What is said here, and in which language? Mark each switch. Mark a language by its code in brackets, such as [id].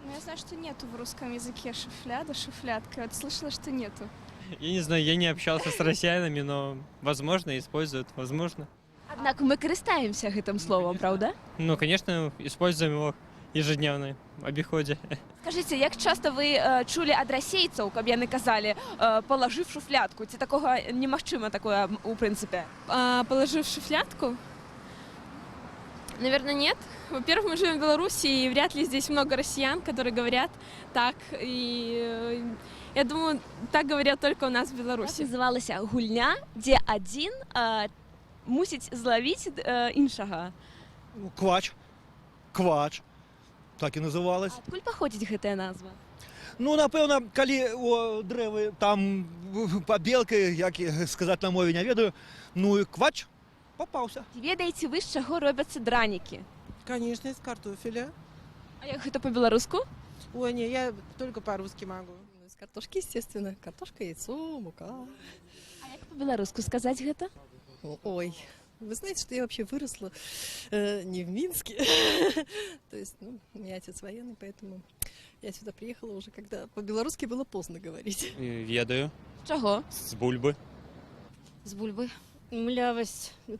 [ru] Ну, я знаю, что нету в русском языке шуфляда, шуфлятка. Вот слышала, что нету. Я не знаю, я не общался с россиянами, но, возможно, используют, возможно. [be] Однако мы користаемся гэтым словом, правда? [ru] Ну, конечно, используем его ежедневно в обиходе. [be] Скажите, як часто вы чулі ад расейцаў, каб яны казалі, палажыв шуфлятку? Ці такога немагчыма такое, у принципе? [ru] Положив шуфлятку? Наверное, нет. Во-первых, мы живем в Беларуси, и вряд ли здесь много россиян, которые говорят так. И я думаю, так говорят только у нас в Беларуси. [be] Як называлася гульня, дзе адзін мусіць злавіць іншага? Квач. Квач. Так і называлась. Адкуль паходзіць гэтая назва? Ну, напэўна, калі о дрэвы там пабелкай, як сказаць на мове не ведаю, ну і квач попаўся. Ведаеце вы, з чаго робяцца дранікі? [ru] Конечно, из картофеля. [be] А як гэта по-беларуску? [ru] Ой, не, я только по-русски могу. Из картошки, естественно. Картошка, яйцо, мука. [be] А як по-беларуску сказаць гэта? [ru] Ой, вы знаете, что я вообще выросла не в Минске. То есть, ну, у меня отец военный, поэтому я сюда приехала уже, когда по-белорусски было поздно говорить. [be] Ведаю. [ru] Чего? [be] С бульбы. С бульбы. Млявость.